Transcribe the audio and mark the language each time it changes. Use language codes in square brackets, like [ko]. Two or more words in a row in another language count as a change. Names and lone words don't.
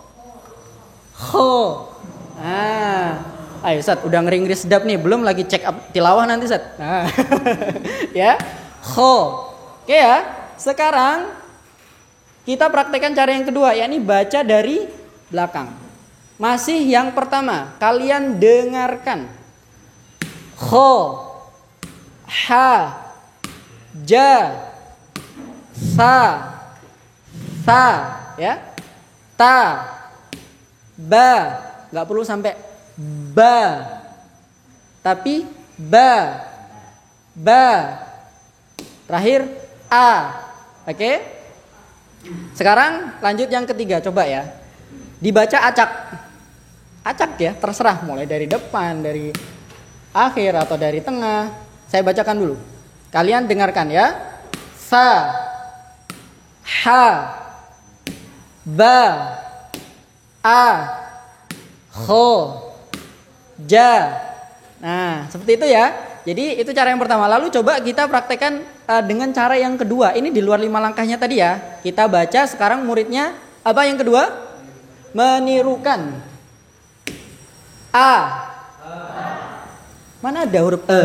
[id] Ayo Ustaz, udah ngeri-ngeri sedap nih, belum lagi check up tilawah nanti Ustaz. Ya, kho. Oke ya. Sekarang kita praktekkan cara yang kedua, yakni baca dari belakang. Masih yang pertama, kalian dengarkan. [ar] Kho, ha, ja, sa, ya, ta, ba, [id] nggak perlu sampai ba, tapi ba, terakhir a, oke? Sekarang lanjut yang ketiga, coba ya, dibaca acak ya, terserah mulai dari depan, dari akhir atau dari tengah. Saya bacakan dulu, kalian dengarkan ya. [ar] Sa, ha, ba, a, kho, ja. [id] Nah, seperti itu ya. Jadi itu cara yang pertama. Lalu coba kita praktekkan dengan cara yang kedua. Ini di luar 5 langkahnya tadi ya. Kita baca, sekarang muridnya apa yang kedua? Menirukan. A. Mana ada huruf E?